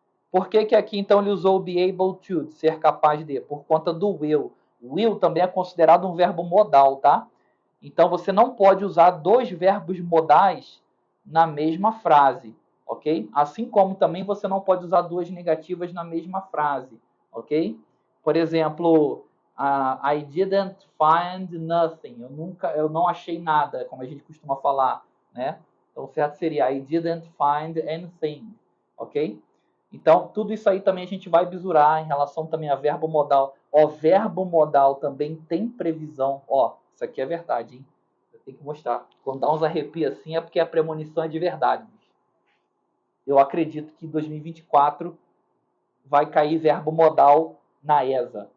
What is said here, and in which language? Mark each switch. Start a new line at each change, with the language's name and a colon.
Portuguese: Por que aqui então ele usou be able to, ser capaz de? Por conta do will. Will também é considerado um verbo modal, tá? Então você não pode usar dois verbos modais na mesma frase, ok? Assim como também você não pode usar duas negativas na mesma frase, ok? Por exemplo,
English: I didn't find nothing.
Portuguese: Eu não achei nada, como a gente costuma falar, né? Então o certo seria
English: I didn't find anything,
Portuguese: ok? Então, tudo isso aí também a gente vai bisurar em relação também a verbo modal. Ó, verbo modal também tem previsão. Ó, isso aqui é verdade, hein? Eu tenho que mostrar. Quando dá uns arrepios assim é porque a premonição é de verdade. Eu acredito que em 2024 vai cair verbo modal na ESA.